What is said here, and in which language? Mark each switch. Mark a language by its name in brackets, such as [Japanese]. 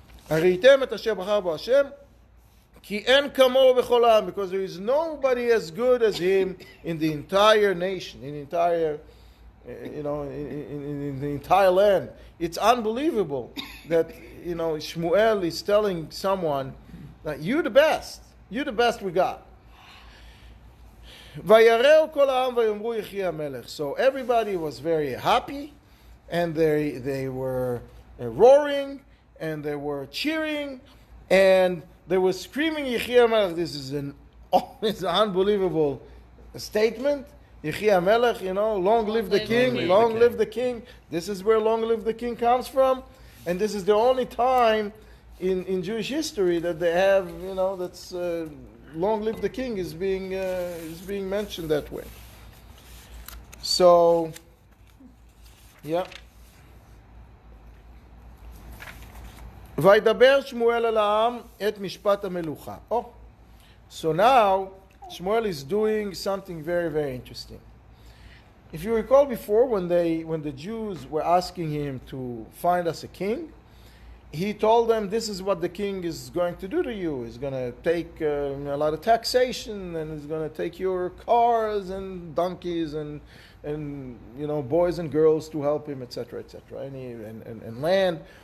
[Hebrew] הראיתם את אשר בחר בו השם, כי אין כמוהו בכל העם, [English] because there is nobody as good as him in the entire nation, in the entire, in the entire land. It's unbelievable that, Shmuel is telling someone that you're the best we got. [Hebrew] ויראו כל העם ויאמרו יחי המלך. [English] So everybody was very happy, and they were roaring, and they were cheering, and they were screaming, Yechi HaMelech. This is it's an unbelievable statement. Yechi HaMelech, long live the king, long live the king. This is where long live the king comes from. And this is the only time in Jewish history that they have, that's long live the king is being mentioned that way. So, yeah. [Hebrew] וידבר שמואל אל העם את משפט המלוכה. [English] So now Shmuel is doing something very, very interesting. If you recall before, when the Jews were asking him to find us a king, he told them, this is what the king is going to do to you. He's going to take a lot of taxation, and he's going to take your cars and donkeys and boys and girls to help him, etc., and land.